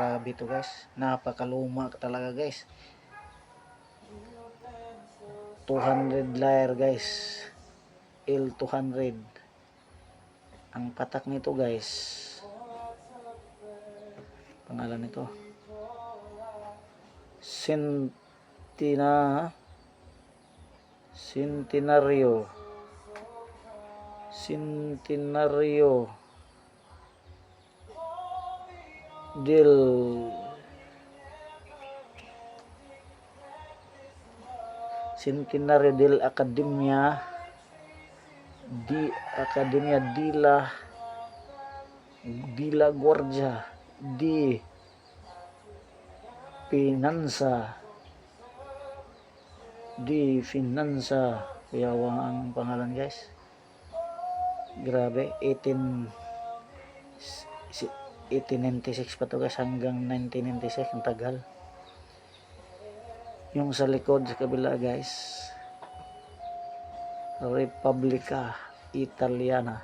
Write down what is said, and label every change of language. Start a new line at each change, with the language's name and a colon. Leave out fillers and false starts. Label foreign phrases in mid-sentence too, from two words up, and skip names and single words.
Filipino: Grabe to guys, napakaluma talaga guys. 200 layer guys, L200 ang patak nito guys. Pangalan nito Centenario del Centenario del Academia di la Guardia di Finanza. Kuyawang ang pangalan guys. Grabe, 1896 pa to guys, hanggang 1996, ang tagal. Yung sa likod sa kabila guys, Repubblica Italiana.